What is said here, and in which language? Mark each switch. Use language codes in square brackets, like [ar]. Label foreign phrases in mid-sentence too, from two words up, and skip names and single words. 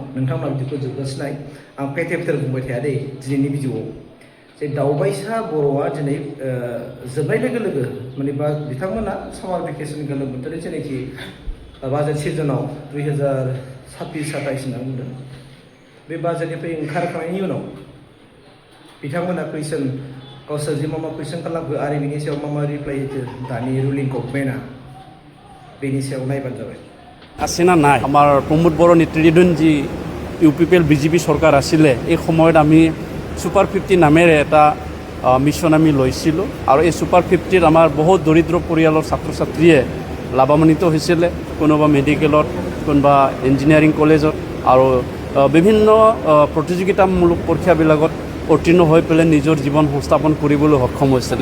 [brx] नोंथांमोना बिदिखौ जोबगासिनो आं पेटेपटेर बुंबाय थाया दे दिनैनि भिडिअ'आव जे दावबायसा बर'आ दिनै जोबनाय लोगो लोगो माने बिथांमोना सामार भेकेसन गोलोम बोथोरनि जेनाखि बाजेट सिजनाव 2026-27 होनना बुंदों बे बाजेटनिफ्राय ओंखारखांनायनि उनाव बिथांमोना कुइसन गावसोर जे मा कुइसन खालामखो आरो बिनि सायाव मा रिप्लाइ होखो दानि रुलिं गभर्नमेन्टआ बेनि सायाव नायबानो जाबाय। [as] আছে না নাই আমাৰ প্ৰমোদ বড়ো নেতৃত্বাধীন যি UPPL BJP চৰকাৰ আছিলে এই সময়ত আমি সুপাৰ 50 নামেৰে এটা মিছন আমি লৈছিলোঁ আৰু এই সুপাৰ 50ত আমাৰ বহুত দৰিদ্ৰ পৰিয়ালৰ ছাত্ৰ ছাত্ৰীয়ে লাভান্বিত হৈছিলে। কোনোবা মেডিকেলত, কোনোবা ইঞ্জিনিয়াৰিং কলেজত আৰু বিভিন্ন প্ৰতিযোগিতামূলক পৰীক্ষাবিলাকত উত্তীৰ্ণ হৈ পেলাই নিজৰ জীৱন সংস্থাপন কৰিবলৈ সক্ষম হৈছিলে।